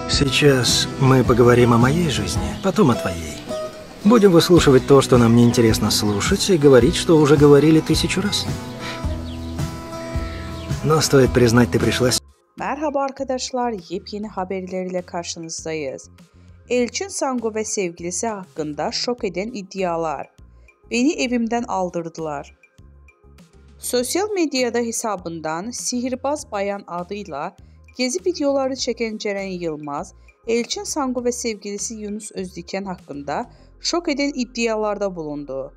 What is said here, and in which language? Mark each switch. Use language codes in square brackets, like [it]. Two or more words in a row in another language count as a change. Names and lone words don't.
[ru] Сейчас мы поговорим о моей жизни, потом о твоей. Будем выслушивать то, что нам неинтересно слушать, и говорить, что уже говорили 1000 раз. Но стоит признать, ты пришла [tr] Merhaba arkadaşlar, yepyeni haberlerle karşınızdayız. Elçin Sango ve sevgilisi hakkında şok eden iddialar. Beni evimden aldırdılar. Sosyal medyada hesabından Sihirbaz Bayan adıyla gezi videoları çeken Ceren Yılmaz, Elçin Sango ve sevgilisi Yunus Özdiken hakkında şok eden iddialarda bulundu.